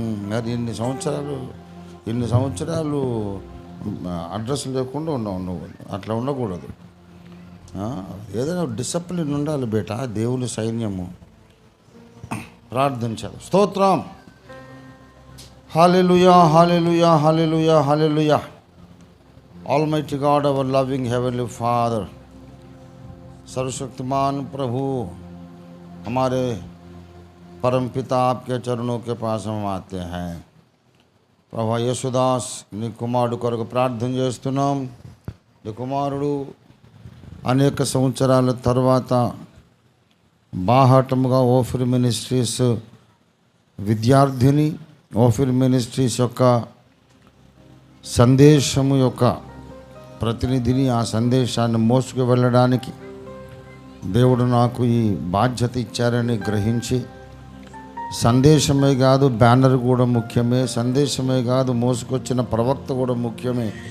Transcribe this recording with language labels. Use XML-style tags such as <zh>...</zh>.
<te>మరి ఇన్ని సంవత్సరాలు అడ్రస్ లేకుండా ఉన్నావు నువ్వు. అట్లా ఉండకూడదు. ఏదైనా డిసిప్లిన్ ఉండాలి బేటా. దేవుని సైన్యము. ప్రార్థించాలి. స్తోత్రం. హల్లెలూయా, హల్లెలూయా, హల్లెలూయా, హల్లెలూయా.</te> <en>Almighty God, our loving Heavenly Father,</en> <hi>सर्वशक्तिमान प्रभु, हमारे परम पिता आपके चरणों के पास हम आते हैं.</hi> <te>ప్రభా యేసుదాస్ నీ కుమారుడు కొరకు ప్రార్థన చేస్తున్నాం. నీ కుమారుడు అనేక సంవత్సరాల తర్వాత బాహాటముగా ఓఫిర్ మినిస్ట్రీస్ విద్యార్థిని, ఓఫిర్ మినిస్ట్రీస్ యొక్క సందేశము యొక్క ప్రతినిధిని, ఆ సందేశాన్ని మోసుకు వెళ్ళడానికి దేవుడు నాకు ఈ బాధ్యత ఇచ్చారని గ్రహించి, సందేశమే కాదు బ్యానర్ కూడా ముఖ్యమే, సందేశమే కాదు మోసుకొచ్చిన ప్రవక్త కూడా ముఖ్యమే</te>